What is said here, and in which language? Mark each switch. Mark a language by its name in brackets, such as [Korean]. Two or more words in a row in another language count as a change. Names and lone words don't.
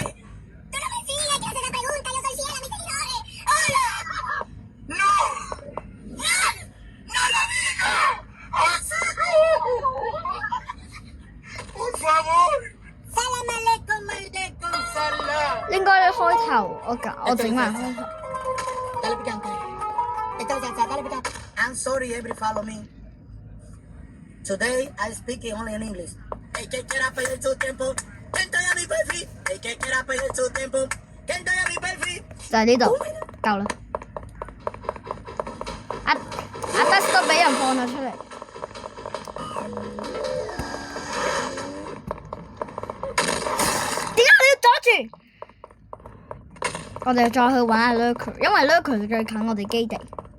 [Spanish] Tú no me sigues, quiero hacer esa pregunta. Yo soy fiel a mis seguidores. ¡Hola! ¡No! ¡No lo digas! ¡Así no! ¡Por favor! [Arabic] سلام عليكم، عليكم سلام. [Cantonese] 應該開頭我整埋開頭。 [Spanish] Dale picante. Entonces, dale picante. [English] I'm sorry, every follow me. Today, I speak only in English. [Spanish] El que quiera perder su tiempo, que estoy a mi perfil. El que quiera perder su tiempo, que estoy a mi perfil. [Cantonese] 就係呢度，夠啦。阿 Dust 都俾人放咗出嚟。點解你要阻住？我哋再去揾下 Lurker， 因為 Lurker 最近我哋基地。